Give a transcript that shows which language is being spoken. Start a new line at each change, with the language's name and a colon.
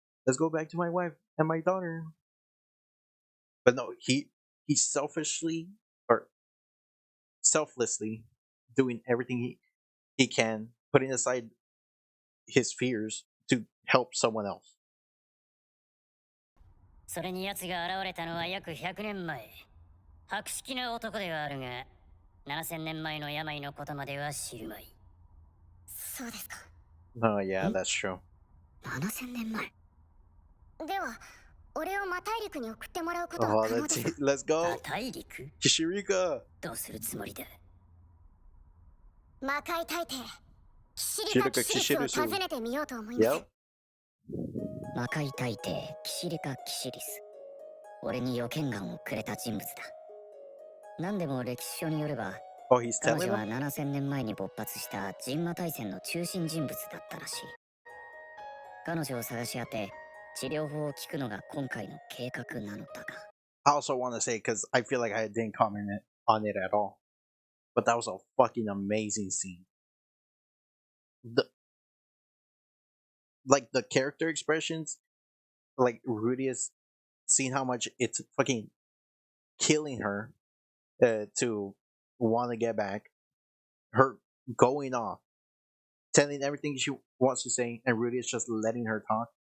English: Let's go back to my wife and my daughter. But no, he's selfishly or selflessly doing everything he can, putting aside his fears to help someone else.
Japanese: それに奴が現れたのは約100年前。博識な男ではあるが、7000年前の病のことまでは知るまい。そうですか。
English: Oh yeah, that's true.
Japanese: 7000年前。では、俺を魔大陸に送ってもらうことは可能ですか。
English: Let's go.
Japanese: 魔大陸？
English: Kishirika.
Japanese: どうするつもりだ。魔界大帝、キシリカ・キシリスを訪ねてみようと思います。
English: Yep.
Japanese: 魔界大帝、キシリカ・キシリス。俺に予見眼をくれた人物だ。何でも歴史書によれば、
English: Oh, he's
Japanese: 彼
English: telling
Japanese: 女は
English: him?
Japanese: 7000年前に勃発した神魔大戦の中心人物だったらしい。彼女を探し当て、治療法を聞くのが今回の計画なのだが。
English: I also want to say, because I feel like I didn't comment on it at all, but that was a fucking amazing scene. Like the character expressions, like Rudius seeing how much it's fucking killing her to want to get back, her going off, telling everything she wants to say, and Rudius just letting her talk.